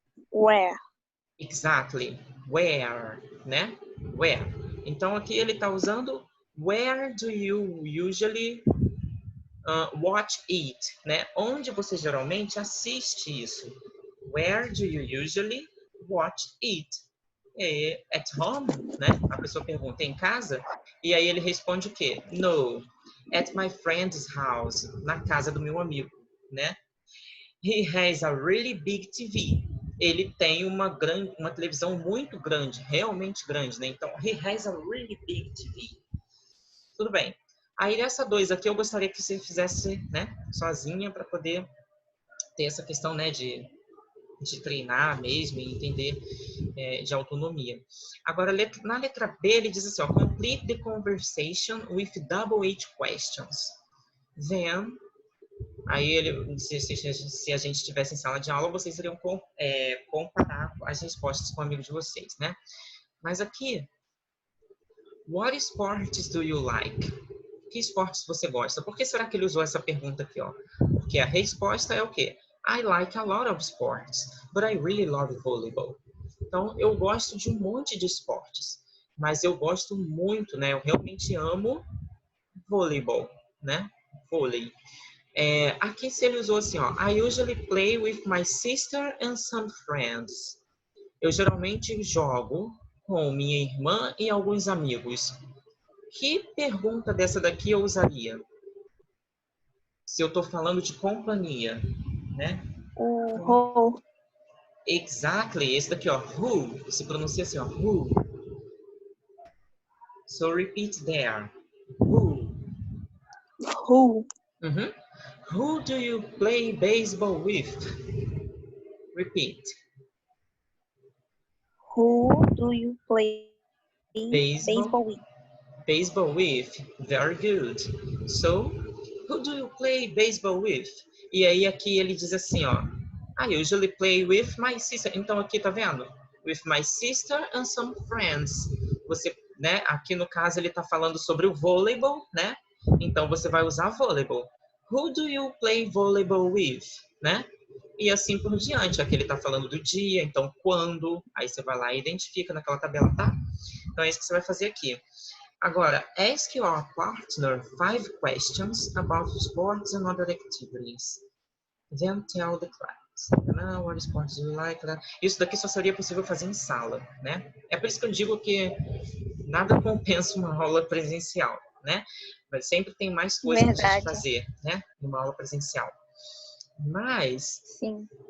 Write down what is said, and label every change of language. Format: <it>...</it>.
<en>Where? Exactly, where, né? Where.</en> <pt>Então aqui ele está usando where do you usually watch it, né? Onde você geralmente assiste isso?</pt> <en>Where do you usually watch it? At home, né?</en> <pt>A pessoa pergunta em casa e aí ele responde o quê?</pt> <en>No, at my friend's house,</en> <pt>na casa do meu amigo, né? He has a really big TV. Ele tem uma televisão muito grande, realmente grande, né?</pt> <en>Então, he has a really big TV.</en> <pt>Tudo bem. Aí nessa 2 aqui eu gostaria que você fizesse, né, sozinha para poder ter essa questão, né, de treinar mesmo e entender de autonomia. Agora, na letra B, ele diz assim, ó,</pt> <en>complete the conversation with double H questions.</en> <pt>Then, aí se a gente estivesse em sala de aula, vocês iriam comparar as respostas com o amigo de vocês, né? Mas aqui,</pt> <en>what sports do you like?</en> <pt>Que esportes você gosta? Por que será que ele usou essa pergunta aqui, ó? Porque a resposta é o quê?</pt> <en>I like a lot of sports, but I really love volleyball.</en> <pt>Então, eu gosto de um monte de esportes, mas eu gosto muito, né? Eu realmente amo voleibol, né? Vôlei. Aqui se ele usou assim, ó,</pt> <en>I usually play with my sister and some friends.</en> <pt>Eu geralmente jogo com minha irmã e alguns amigos. Que pergunta dessa daqui eu usaria? Se eu estou falando de companhia, né?</pt> <en>Who? Exactly,</en> <pt>esse daqui, ó, who, se pronuncia assim, ó, who.</pt> <en>So repeat there. Who. Who? Who do you play baseball with? Repeat. Who do you play baseball with? Baseball with. Very good. So, who do you play baseball with?</en> <pt>E aí aqui ele diz assim, ó,</pt> <en>I usually play with my sister.</en> <pt>Então aqui, tá vendo?</pt> <en>With my sister and some friends.</en> <pt>Você, né, aqui no caso ele tá falando sobre o voleibol, né? Então você vai usar voleibol.</pt> <en>Who do you play volleyball with, né?</en> <pt>E assim por diante. Aqui ele tá falando do dia, então quando, aí você vai lá e identifica naquela tabela, tá? Então é isso que você vai fazer aqui.</pt> <en>Agora, ask your partner 5 questions about sports and other activities. Then tell the class. What sports do you like?</en> <pt>Isso daqui só seria possível fazer em sala, né? É por isso que eu digo que nada compensa uma aula presencial, né? Mas sempre tem mais coisa para a gente Verdade. fazer, né? Numa aula presencial. Mas Sim.</pt>